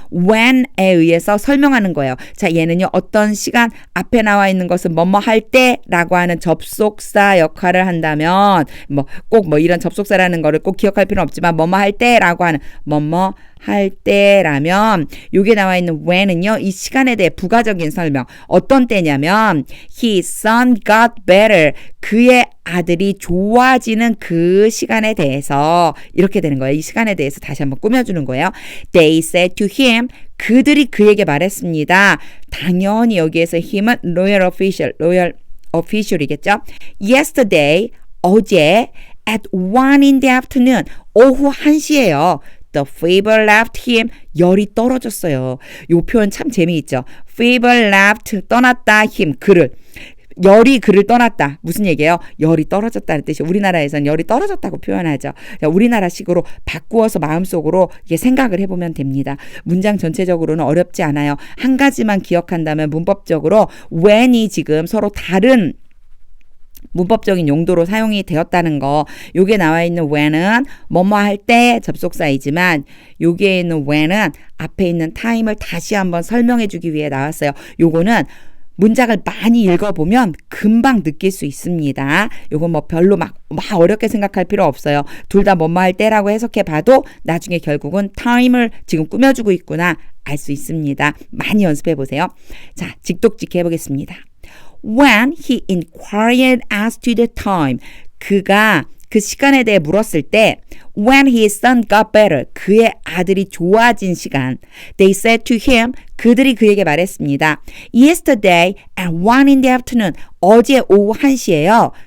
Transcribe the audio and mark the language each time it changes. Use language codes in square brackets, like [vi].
[ko] when에 의해서 설명하는 거예요. 자, 얘는요. 어떤 시간 앞에 나와 있는 것은 뭐뭐 할 때라고 하는 접속사 역할을 한다면 꼭 이런 접속사라는 거를 꼭 기억할 필요는 없지만 뭐뭐 할 때라고 하는 뭐뭐 할 때라면 여기에 나와 있는 when은요. 이 시간에 대해 부가적인 설명. 어떤 때냐면 [en] his son got better. [ko] 그의 아들이 좋아지는 그 시간에 대해서 이렇게 되는 거예요. 이 시간에 대해서 다시 한번 꾸며주는 거예요. [en] They said to him. [ko] 그들이 그에게 말했습니다. 당연히 여기에서 힘은 royal official이겠죠. [en] Yesterday, [ko] 어제 [en] at 1 in the afternoon, [ko] 오후 1시예요. [en] The fever left him. [ko] 열이 떨어졌어요. 이 표현 참 재미있죠. [en] Fever left, [ko] 떠났다, [en] him, [ko] 그를. 열이 그를 떠났다. 무슨 얘기예요? 열이 떨어졌다는 뜻이 우리나라에서는 열이 떨어졌다고 표현하죠. 우리나라식으로 바꾸어서 마음속으로 이게 생각을 해보면 됩니다. 문장 전체적으로는 어렵지 않아요. 한 가지만 기억한다면 문법적으로 when이 지금 서로 다른 문법적인 용도로 사용이 되었다는 거. 요게 나와 있는 when은 뭐뭐 할 때 접속사이지만 요게 있는 when은 앞에 있는 time을 다시 한번 설명해 주기 위해 나왔어요. 요거는 문장을 많이 읽어보면 금방 느낄 수 있습니다. 요거 별로 막 어렵게 생각할 필요 없어요. 둘 다 뭐뭐 할 때라고 해석해 봐도 나중에 결국은 time을 지금 꾸며주고 있구나 알 수 있습니다. 많이 연습해 보세요. 자, 직독직 해보겠습니다. [en] When he inquired as to the time, [ko] 그가 그 시간에 대해 물었을 때 [en] when his son got better, [ko] 그의 아들이 좋아진 시간. [en] They said to him, [ko] 그들이 그에게 말했습니다. [en] Yesterday at 1 in the afternoon, [ko] 어제 오후 1시예요.